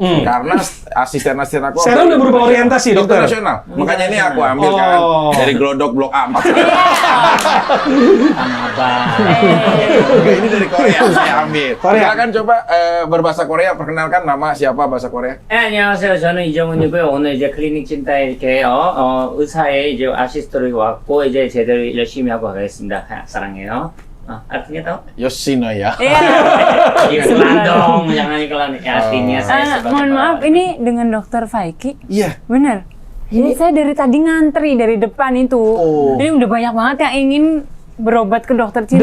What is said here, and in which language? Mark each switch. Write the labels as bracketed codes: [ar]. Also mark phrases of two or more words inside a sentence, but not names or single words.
[id] Karena asisten-asisten aku Sekarang udah berubah orientasi dokter. internasional. Makanya ini aku ambil kan dari Glodok Blok A4. Ini dari Korea saya ambil. Korea. Silakan coba berbahasa Korea, perkenalkan nama siapa bahasa Korea. [ko] 안녕하세요. 저는 이정훈이고요. 오늘 이제 클리닉 진타에 이렇게 의사의 이제 아시스트로 왔고 이제 제대로 열심히 하고 가겠습니다. 사랑해요. [id] artinya tahu? Yoshino ya. Iya. Iklan dong, jangan iklan. Artinya saya sebagai Mohon maaf, perawat. ini dengan Dokter Faiki? Iya. Bener. Ini saya dari tadi ngantri dari depan itu. Ini udah banyak banget yang ingin berobat ke dokter cinta.